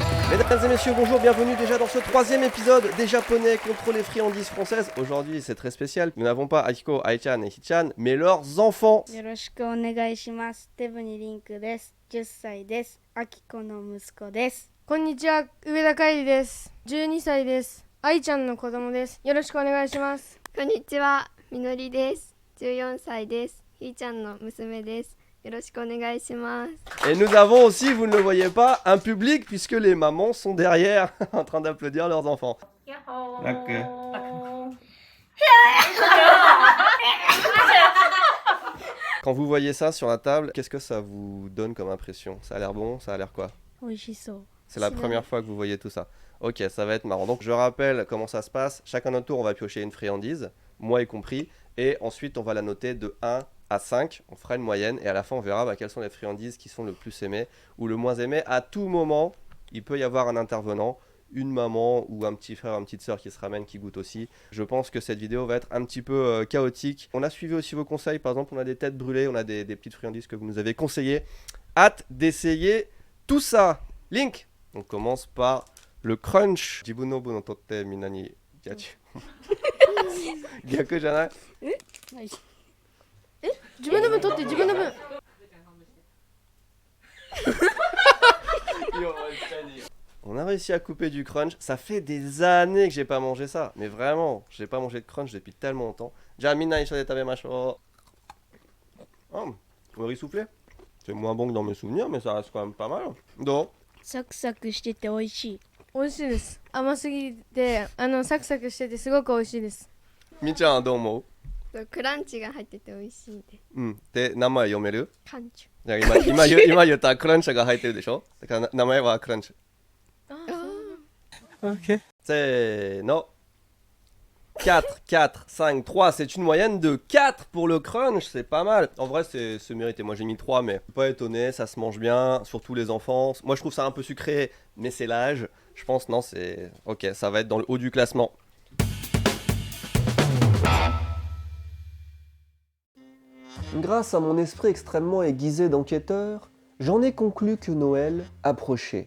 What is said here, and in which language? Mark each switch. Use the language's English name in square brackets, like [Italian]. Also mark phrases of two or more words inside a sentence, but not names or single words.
[French] Mesdames et messieurs, bonjour, bienvenue déjà dans ce troisième épisode des Japonais contre les friandises françaises. Aujourd'hui, c'est très spécial. Nous n'avons pas Akiko, Ai-chan et Hichan, mais leurs enfants. [Japanese] よろしくお願いします。デブニリンクです。10歳です。アキコの息子です。こんにちは、上田海里です。12歳です。愛ちゃんの子供です。よろしくお願いします。こんにちは、みのりです。14歳です。ひーちゃんの娘です。よろしくお願いします。 [French] Et nous avons aussi, vous ne le voyez pas, un public puisque les mamans sont derrière en train d'applaudir leurs enfants. Quand vous voyez ça sur la table, qu'est-ce que ça vous donne comme impression? Ça a l'air bon? Ça a l'air quoi? [Japanese] 美味しそう。 [French] C'est la première fois que vous voyez tout ça. Ok, ça va être marrant. Donc je rappelle comment ça se passe. Chacun notre tour, on va piocher une friandise, moi y compris, et ensuite on va la noter de 1 à 5. On fera une moyenne et à la fin on verra quelles sont les friandises qui sont le plus aimées ou le moins aimées. À tout moment, il peut y avoir un intervenant, une maman ou un petit frère, une petite soeur qui se ramène, qui goûte aussi. Je pense que cette vidéo va être un petit peu chaotique. On a suivi aussi vos conseils. Par exemple, on a des têtes brûlées, on a des petites friandises que vous nous avez conseillées. Hâte d'essayer tout ça. Link. On commence par le crunch. [Japanese] 自分の分取ってみんなにやっちゅう. 逆じゃない? 自分の分取って、自分の分。 [French] On a réussi à couper du crunch. Ça fait des années que j'ai pas mangé ça. Mais vraiment, j'ai pas mangé de crunch depuis tellement longtemps. [Japanese] じゃ、みんな一緒で食べましょう. [French] Oh, le riz soufflé. C'est moins bon que dans mes souvenirs, mais ça reste quand même pas mal. Donc, [Japanese] サクサクしてて美味しい。美味しいです。甘すぎて、サクサクしててすごく美味しいです。みちゃんはどう思う？クランチが入ってて美味しいです。うん。で、名前読める？カンチじゃあ今言ったクランチが入ってるでしょ？だから名前はクランチ。 OK。せーの。4, 4, 5, 3, [French] c'est une moyenne de 4 pour le crunch, c'est pas mal. En vrai, c'est mérité. Moi j'ai mis 3, mais pas étonné, ça se mange bien, surtout les enfants. Moi je trouve ça un peu sucré, mais c'est l'âge. Je pense, non, c'est. Ok, ça va être dans le haut du classement. Grâce à mon esprit extrêmement aiguisé d'enquêteur, j'en ai conclu que Noël approchait.